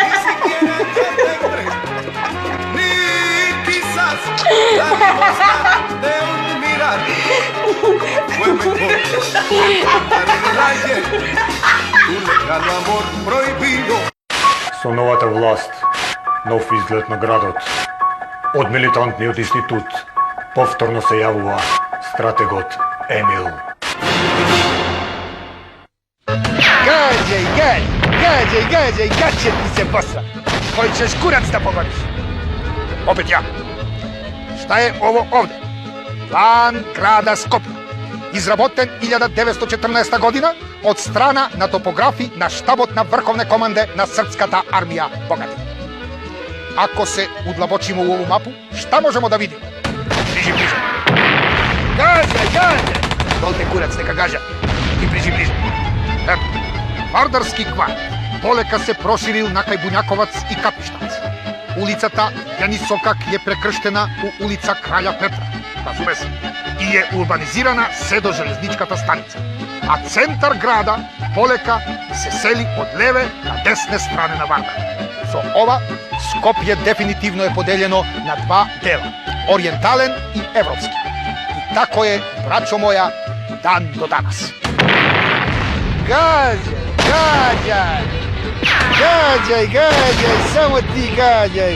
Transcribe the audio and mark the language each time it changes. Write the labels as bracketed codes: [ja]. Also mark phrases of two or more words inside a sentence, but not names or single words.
[mk] Со новата власт, нов изглед на градот, од милитантниот институт, повторно се јавува стратегот Емил. [sr] Gađaj, gaće ti se bosa. Koji ćeš kurac da pogodiš? Opet ja. Šta je ovo ovde? Plan grada Skopja. Izraboten 1914. [mk] година од страна на топографији на штабот на врховне команде на српската армија Богати. [sr] Ako se udlabočimo u ovu mapu, šta možemo da vidimo? Bliži. Gađaj! Dolte kurac, neka gađa. Ti bliži. Vardarski kvart [mk] полека се проширил на кај Буњаковац и Капиштац. Улицата Јанисокак е прекрштена у улица Краља Петра, разуме се, и е урбанизирана се до железничката станица. А центар града полека се сели од леве на десне стране на Вардар. Со ова, Скопје дефинитивно е поделено на два дела, ориентален и европски. И тако е, брачо моја, [sr] дан до данас. Gađaj, samo ti gađaj.